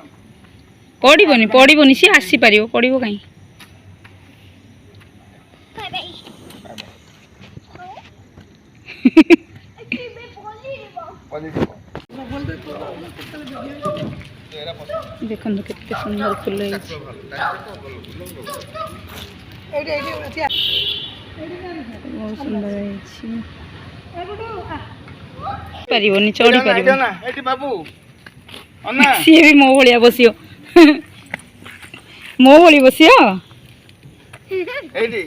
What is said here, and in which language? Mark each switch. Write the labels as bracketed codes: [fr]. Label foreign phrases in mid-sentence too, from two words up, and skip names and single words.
[or] ପଡ଼ିବନି ପଡ଼ିବନି ସିଏ ଆସିପାରିବ ପଡ଼ିବ କାହିଁ ଦେଖନ୍ତୁ କେତେ ସୁନ୍ଦର ଫୁଲ ହେଇଛି ଏଡି ଏଡି ଠିଆ ବହୁତ ସୁନ୍ଦର ହେଇଛି ପାରିବନି ଚଢ଼ି ପାରିବ ନା ଏଠି ବାବୁ ଅନା ସିଏ ବି ମୋ ଭଳିଆ ବସିବ ମୋ ଭଳି ବସିବ ଏଇଠି